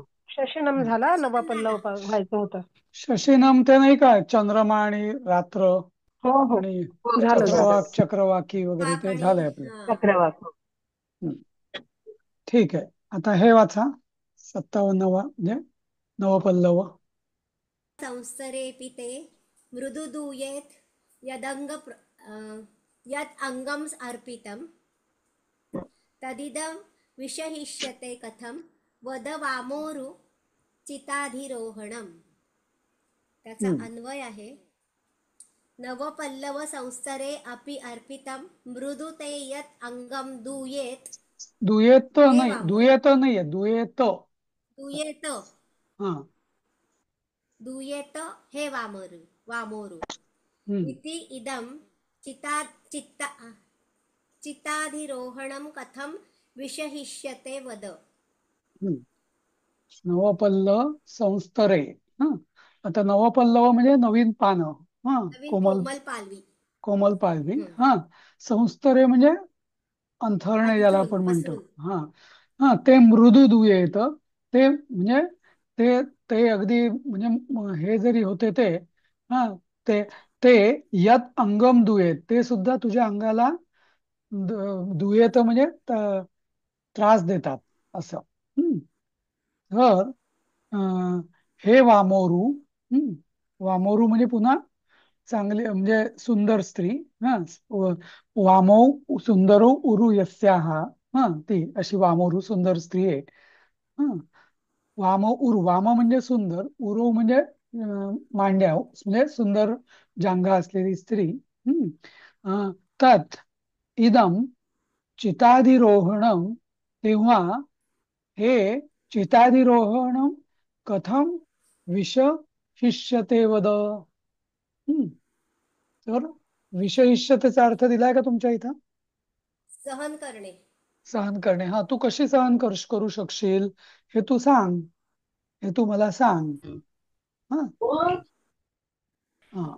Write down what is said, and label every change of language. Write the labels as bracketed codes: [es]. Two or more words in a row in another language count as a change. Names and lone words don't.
[mr] शशीनम झाला, शशिनं झाला. नवपल्लव व्हायचं होतं. शशीनाम ते नाही का चंद्रमा आणि रात्र हो हो. आणि हो झालं झालं. चंद्रभागा. चक्रवाकी वगैरे वाक ते आणि झालंय आपलं. हा. चक्रवाक. हम्म. ठीक आहे. आता हे वाचा. 57वा म्हणजे नवपल्लव. [sa] संस्तरेऽपि ते मृदुदूयेत् यत् अंगम अर्पितं तदिदं विषहिष्यते कथं वद वामोरु चिताधिरोहणम्. [mr] त्याचा हम्म. अन्वय आहे. [sa] नवपल्लव संस्तरे अपि अर्पितं मृदु ते यत् अंगम दूयेत [mr] दुयेत हे नाही, वामोरु. दुयेत नाहीये, दुयेत. दूयेत. हा. दूयेत हे वामोरु. वामोरु हम्म. [sa] इति इदं चिता चित्ता चिताधिरोहणं कथं विषहिष्यते वद. हम्म. नवपल्लव संस्तरे. [mr] हा. आता नवपल्लव म्हणजे नवीन पानं. हा. नवीन कोमल कोमल पालवी. कोमल पालवी. हं. हा. संस्तरे म्हणजे अंथरणे ज्याला अंथरून आपण म्हणतो. पसरून. हा. हा. ते मृदू दुये येतं. ते म्हणजे ते ते अगदी म्हणजे हे जरी होते ते. हा. ते ते यात अंगम दुये ते सुद्धा तुझ्या अंगाला दुयेत म्हणजे त्रास देतात असं. हम्म. तर अं, हे वामोरू. हम्म. वामोरू म्हणजे पुन्हा चांगली म्हणजे सुंदर स्त्री. हा. व- [sa] वामौ सुंदरो उरु यस्याहा. [mr] हा. ती अशी वामोरू सुंदर स्त्री आहे. हा. वाम उरु वाम म्हणजे सुंदर, उरु म्हणजे मांड्या म्हणजे सुंदर जांघा असलेली स्त्री. हम्म. [sa] तत् इदम चिताधिरोहणम. [mr] तेव्हा हे [sa] चिताधिरोहणम कथम विषहिष्यते वद. [mr] हम्म. तर विषहिष्यतेचा अर्थ दिलाय का तुमच्या इथं? सहन करणे. सहन करणे. हा. तू कशी सहन करू शकशील हे तू सांग. हे तू मला सांग. हा. हा.